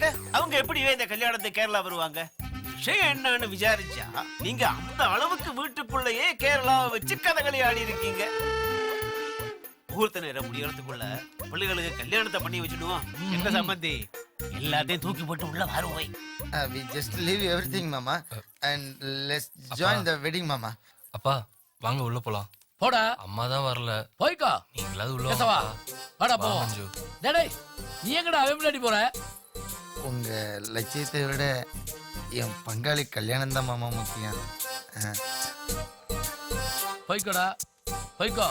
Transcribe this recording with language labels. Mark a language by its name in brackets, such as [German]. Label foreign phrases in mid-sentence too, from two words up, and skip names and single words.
[Tamil] அவங்க எப்படி இந்த கல்யாணத்துக்கு கேரளா வருவாங்க? விஷயம் என்னன்னு விசாரிச்சா நீங்க அந்த அளவுக்கு வீட்டுக்குள்ளேயே கேரளாவை வச்சு கதகளி ஆடி இருக்கீங்க. முகூர்த்த நேரம் முடியறதுக்குள்ள பிள்ளைகளுக்கு கல்யாணத்தை பண்ணி வச்சுடுவோம். என்ன சம்பந்தி எல்லாத்தையும் தூக்கி போட்டு உள்ள வாருவோய். [English] we just leave everything mama and let's join the wedding mama. [Tamil] அப்பா வாங்க உள்ள போலாம். போடா. அம்மா தான் வரல. போய்க்கோ. நீங்களாவது உள்ள பேசவா? வாடா போ. மஞ்சு. டேய் நீ எங்கடா அவன் முன்னாடி போற? உங்க லட்சியத்தை விட என் பங்காளி கல்யாணம் தான் மாமா முக்கியம். போய்க்கோடா போய்க்கோ.